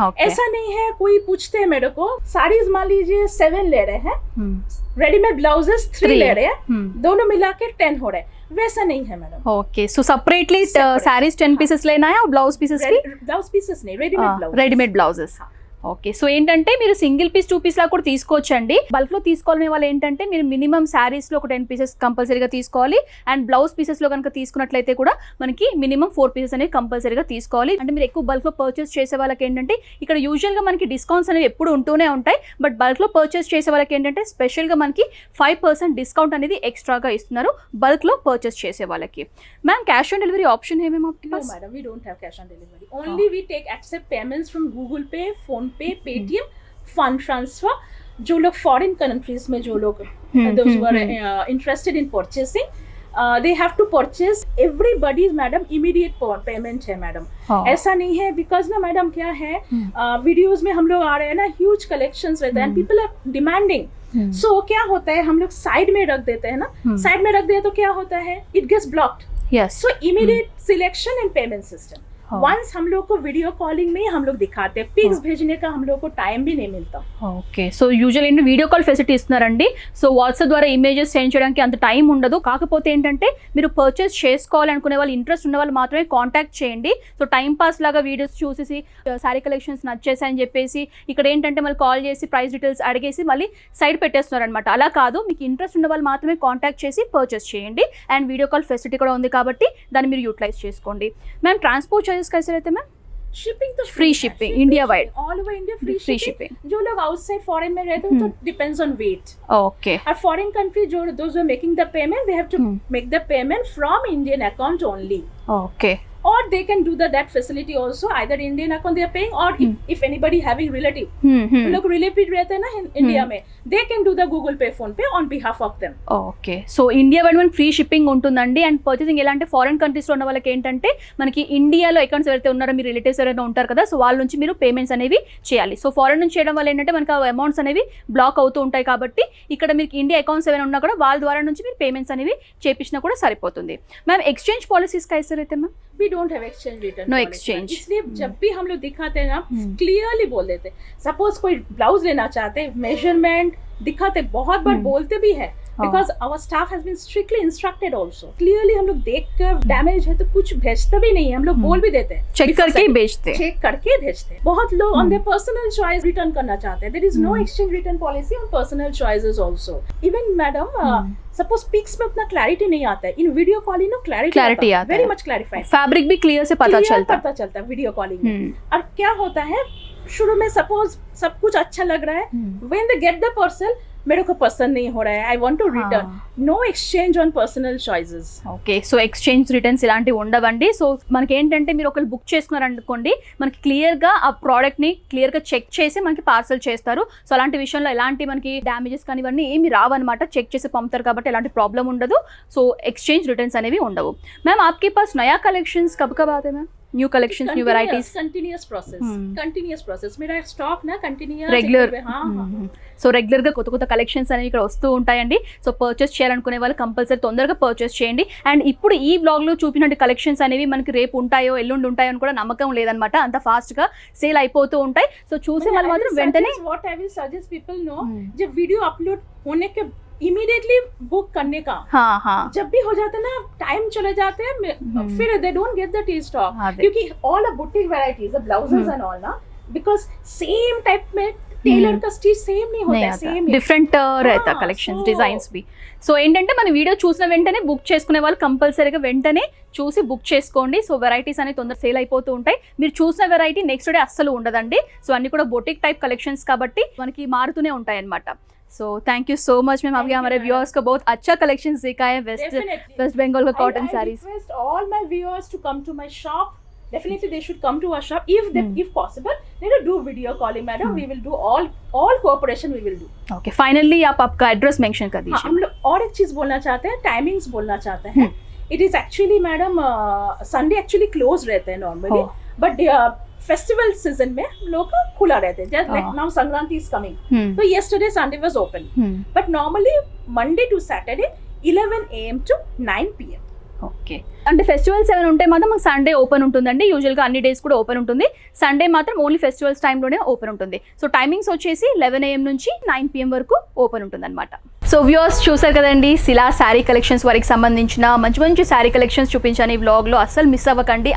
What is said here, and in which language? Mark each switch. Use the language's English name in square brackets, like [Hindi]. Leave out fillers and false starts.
[English] okay [Hindi] ऐसा नहीं है. कोई पूछते हैं मेरे को, साड़ीज मान लीजिए 7 ले रहे हैं, रेडीमेड ब्लाउजेस 3 ले रहे हैं, दोनों मिला के 10 हो रहे हैं. वैसा नहीं है madam. Okay so separately saris 10 pieces लेना है और ब्लाउज पीसेस भी ब्लाउज पीसेस नहीं, readymade blouse. Readymade blouses. [Telugu] Okay, so ఏంటంటే మీరు సింగిల్ పీస్ 2 పీస్ లా కూడా తీసుకోవచ్చండి. బల్క్ లో తీసుకోవాలనే వాళ్ళు ఏంటంటే మీరు మినిమం శారీస్ లో ఒక 10 పీసెస్ కంపల్సరీగా తీసుకోవాలి. అండ్ బ్లౌజ్ పీసెస్ లో కనుక తీసుకున్నట్లయితే కూడా మనకి మినిమం 4 పీసెస్ అనేవి కంపల్సరీగా తీసుకోవాలి. అంటే మీరు ఎక్కువ బల్క్ లో పర్చేస్ చేసే వాళ్ళకి ఏంటంటే ఇక్కడ యూజువల్ గా మనకి డిస్కౌంట్స్ అనేవి ఎప్పుడు ఉంటూనే ఉంటాయి. బట్ బల్క్ లో పర్చేస్ చేసే వాళ్ళకి ఏంటంటే స్పెషల్ గా మనకి 5% డిస్కౌంట్ అనేది ఎక్స్ట్రాగా ఇస్తున్నారు బల్క్ లో పర్చేస్ చేసే వాళ్ళకి. Ma'am cash on delivery option ఏమేమి? [English] No, madam, we don't have cash on delivery. Only we accept payments from Google Pay, Phone Pay, Paytm, fund transfer. [Hindi] जो लोग [English] foreign countries [Hindi] में जो लोग [English] those who are interested in purchasing, they have to purchase. Everybody's madam immediate payment [Hindi] है [English] madam. [Hindi] ऐसा नहीं है because ना madam क्या है videos में हम लोग आ रहे हैं ना, [English] huge collections [Hindi] रहते हैं [English] and people are demanding. [Hindi] So क्या होता है, हम लोग साइड में रख देते हैं ना, साइड में रख दिया तो क्या होता है, [English] it gets blocked. Yes. So immediate selection and payment system. [Hindi] Once हम लोग को वीडियो कॉलिंग में हम लोग दिखाते हैं, पिक्स भेजने का हम लोग को टाइम भी नहीं मिलता. [Telugu] ఓకే, సో యూజువల్ ఏంటి వీడియో కాల్ ఫెసిలిటీ ఇస్తున్నారండి. సో వాట్సాప్ ద్వారా ఇమేజెస్ సెండ్ చేయడానికి అంత టైం ఉండదు. కాకపోతే ఏంటంటే మీరు పర్చేస్ చేసుకోవాలనుకునే వాళ్ళు, ఇంట్రెస్ట్ ఉన్న వాళ్ళు మాత్రమే కాంటాక్ట్ చేయండి. సో టైం పాస్ లాగా వీడియోస్ చూసేసి శారీ కలెక్షన్స్ నచ్చేసాయని చెప్పేసి ఇక్కడ ఏంటంటే మళ్ళీ కాల్ చేసి ప్రైస్ డీటెయిల్స్ అడిగేసి మళ్ళీ సైడ్ పెట్టేస్తున్నారు అనమాట. అలా కాదు, మీకు ఇంట్రెస్ట్ ఉన్న వాళ్ళు మాత్రమే కాంటాక్ట్ చేసి పర్చేస్ చేయండి. అండ్ వీడియో కాల్ ఫెసిలిటీ కూడా ఉంది కాబట్టి దాన్ని మీరు యూటిలైజ్ చేసుకోండి. మ్యామ్ ట్రాన్స్పోర్ట్ [Hindi] चार्जेस कैसे रहते हैं मैम? शिपिंग तो [English] Free shipping India wide, all over India free shipping. [Hindi] जो लोग आउटसाइड फॉरेन में रहते हैं तो डिपेंड्स ऑन वेट. [English] okay, [Hindi] और फॉरेन कंट्री जो [English] Those are making the payment, they have to make the payment from Indian account only. Okay, or they can do that facility also, either Indian account they are paying or if anybody having relative, [Hindi] लोग relative रहते हैं ना India में, [English] they can do the Google Pay, Phone Pay on behalf of them. [Telugu] Okay, so India wide మనకి free shipping ఉంటుందండి. And purchasing ఎలా అంటే foreign కంట్రీస్లో ఉన్న వాళ్ళకి ఏంటంటే మనకి ఇండియాలో అకౌంట్స్ ఎవరైతే ఉన్నారో, మీ రిలేటివ్స్ ఎవరైనా ఉంటారు కదా, సో వాళ్ళ నుంచి మీరు పేమెంట్స్ అనేవి చేయాలి. సో ఫారెన్ నుంచి చేయడం వల్ల ఏంటంటే మనకి ఆ అమౌంట్స్ అనేవి బ్లాక్ అవుతూ ఉంటాయి. కాబట్టి ఇక్కడ మీకు ఇండియా అకౌంట్స్ ఏమైనా ఉన్నా కూడా వాళ్ళ ద్వారా నుంచి మీరు పేమెంట్స్ అనేవి చేపించినా కూడా సరిపోతుంది. మ్యామ్ ఎక్స్చేంజ్ పాలసీస్ [Hindi] कैसे रहते हैं ma'am? [English] We don't have exchange return. No policy. exchange. [Hindi] इसलिए जब भी हम लोग दिखाते हैं ना, क्लियरली बोल देते. सपोज कोई ब्लाउज लेना चाहते, मेजरमेंट दिखाते, बहुत बार बोलते भी है [English] because our staff has been strictly instructed also. [Hindi] Clearly हम लोग देख कर डैमेज है तो कुछ भेजते भी नहीं है, हम लोग बोल भी देते हैं, चेक करके ही भेजते हैं. चेक करके भेजते हैं. बहुत लोग [English] on their personal choice [Hindi] return करना चाहते हैं. [English] There is no exchange return policy on personal choices also. [Hindi] Even madam suppose pics में उतना क्लैरिटी नहीं आता है, इन वीडियो कॉलिंग में क्लैरिटी आता है, वेरी मच क्लैरिफाइड. फैब्रिक भी क्लियर से पता चलता है वीडियो कॉलिंग में. और क्या होता है, शुरू में सपोज सब कुछ अच्छा लग रहा है, [English] when they get the parcel [Hindi] मेरे को पसंद नहीं हो रहा है, [English] I want to return, no exchange on personal [Hindi] choices. [Telugu] Okay, so exchange returns ఇలాంటివి ఉండవండి. సో మనకి ఏంటంటే మీరు ఒకళ్ళు బుక్ చేసుకున్నారు అనుకోండి, మనకి క్లియర్గా ఆ ప్రోడక్ట్ని క్లియర్గా చెక్ చేసి మనకి పార్సల్ చేస్తారు. సో అలాంటి విషయంలో ఎలాంటి మనకి డ్యామేజెస్ కానీ ఇవన్నీ ఏమి రావన్నమాట, చెక్ చేసి పంపుతారు కాబట్టి ఎలాంటి ప్రాబ్లం ఉండదు. సో ఎక్స్చేంజ్ రిటర్న్స్ అనేవి ఉండవు. మ్యామ్ [Hindi] आपके पास नया कलेक्शंस कब कब आते हैं ma'am? New collections, new varieties? Continuous process मेरा स्टॉक ना कंटिन्यूअस [Telugu] రెగ్యులర్. సో రెగ్యులర్గా కొత్త కొత్త కలెక్షన్స్ అనేవి ఇక్కడ వస్తూ ఉంటాయండి. సో పర్చేస్ చేయాలనుకునే వాళ్ళు కంపల్సరీ తొందరగా పర్చేస్ చేయండి. అండ్ ఇప్పుడు ఈ వ్లాగ్లో చూపినట్టు కలెక్షన్స్ అనేవి మనకి రేపు ఉంటాయో ఎల్లుండి ఉంటాయో అని కూడా నమ్మకం లేదనమాట, అంత ఫాస్ట్గా సేల్ అయిపోతూ ఉంటాయి. సో చూసే వాళ్ళు మాత్రం వెంటనే [English] what I will suggest people know, [Hindi] जब वीडियो अपलोड होने के इमीडिएटली बुक करने का. हाँ, जब भी हो जाता है ना, टाइम चले जाते हैं, फिर [English] they don't get the T stock, [Hindi] क्योंकि [English] all a boutique varieties the blouses and all [Hindi] ना, बिकॉज सेम टाइप में टेलर का स्टिच सेम नहीं होता है, सेम [Telugu] డిఫరెంట్ [Hindi] रहता [Telugu] కలెక్షన్స్, డిజైన్స్ [Hindi] भी. [Telugu] సో ఏంటంటే మన వీడియో చూసిన వెంటనే బుక్ చేసుకునే వాళ్ళు కంపల్సరీగా వెంటనే చూసి బుక్ చేసుకోండి. సో వెరైటీస్ అనేవి తొందర సేల్ అయిపోతూ ఉంటాయి. మీరు చూసిన వెరైటీ నెక్స్ట్ డే అస్సలు ఉండదండి. సో అన్ని కూడా బొటిక్ టైప్ కలెక్షన్స్ కాబట్టి మనకి మారుతూనే ఉంటాయి అన్నమాట. [English] So thank you so much [Hindi] ma'am, आपके हमारे व्यूअर्स को बहुत अच्छा कलेक्शंस दिखाए हैं वेस्ट बंगाल का cotton saris. [English] I request all my viewers to come to my shop. Definitely they should come to our shop if possible. They will do video calling madam, we will do all cooperation we will do. [Hindi] Okay, finally आप आपका address mention कर दीजिए. हम लोग और एक चीज बोलना चाहते हैं, टाइमिंग्स बोलना चाहते हैं. [English] It is actually madam Sunday actually [Hindi] closed रहते हैं normally, but फेस्टिवल सीजन में लोग खुला रहते हैं. [English] just like now Sankranti is coming, [Hindi] तो [English] yesterday Sunday was open, but normally Monday to Saturday 11 AM to 9 PM. [Telugu] Okay, అంటే ఫెస్టివల్స్ ఏమైనా ఉంటే మాత్రం మాకు సండే ఓపెన్ ఉంటుందండి. యూజువల్గా అన్ని డేస్ కూడా ఓపెన్ ఉంటుంది. సండే మాత్రం ఓన్లీ ఫెస్టివల్స్ టైంలోనే ఓపెన్ ఉంటుంది. సో టైమింగ్స్ వచ్చేసి 11 AM నుంచి 9 PM వరకు ఓపెన్ ఉంటుంది అనమాట. సో వ్యూవర్స్ చూసారు కదండి, శిలా శారీ కలెక్షన్స్ వారికి సంబంధించిన మంచి మంచి శారీ కలెక్షన్స్ చూపించాను ఈ వ్లాగ్లో. అస్సలు మిస్ అవ్వకండి.